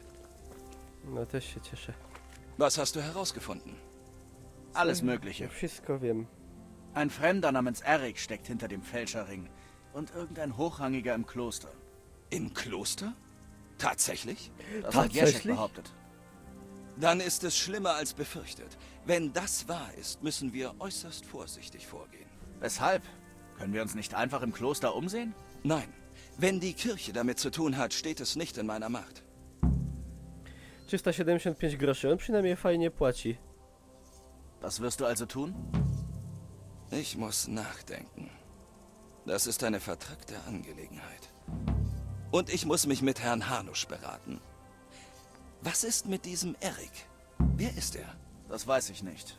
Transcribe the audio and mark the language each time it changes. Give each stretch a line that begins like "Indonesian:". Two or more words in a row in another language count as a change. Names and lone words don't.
Polish: No też się cieszę.
German: Was hast du herausgefunden? Alles Mögliche.
Polish: Wszystko wiem.
German: Ein Fremder namens Eric steckt hinter dem Fälscherring. Und irgendein Hochrangiger im Kloster. Im Kloster? Tatsächlich? Das hat Jeschek behauptet. Dann ist es schlimmer als befürchtet. Wenn das wahr ist, müssen wir äußerst vorsichtig vorgehen. Weshalb? Können wir uns nicht einfach im Kloster umsehen? Nein. Wenn die Kirche damit zu tun hat, steht es nicht in meiner Macht.
Polish: 375 groszy, on przynajmniej fajnie płaci.
German: Was wirst du also tun? Ich muss nachdenken. Das ist eine vertrackte Angelegenheit. Und ich muss mich mit Herrn Hanusch beraten. Was ist mit diesem Eric? Wer ist er? Das weiß ich nicht.